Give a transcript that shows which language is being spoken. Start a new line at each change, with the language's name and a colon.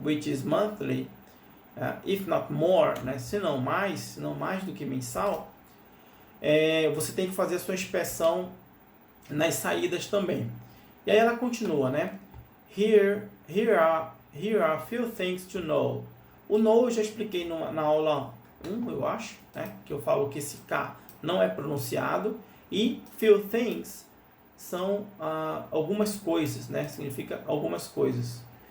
English: Which is monthly, if not more, né?
Portuguese: Se não mais do que mensal, você tem que fazer a sua expressão nas saídas também. E aí ela continua, né?
English: Here are a few things to know.
Portuguese: O know eu já expliquei na aula 1, eu acho, né? Que eu falo que esse K não é pronunciado. E few things são algumas coisas, né? Significa algumas coisas.